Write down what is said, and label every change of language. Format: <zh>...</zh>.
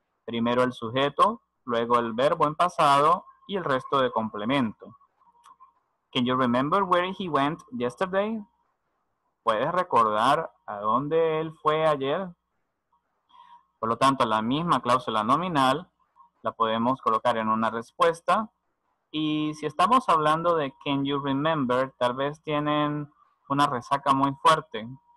<es>Primero el sujeto, luego el verbo en pasado y el resto de complemento.</es> <en>Can you remember where he went yesterday?</en> <es>¿Puedes recordar a dónde él fue ayer? Por lo tanto, la misma cláusula nominal la podemos colocar en una respuesta. Y si estamos hablando de</es> <en>can you remember,</en> <es>tal vez tienen una resaca muy fuerte.</es>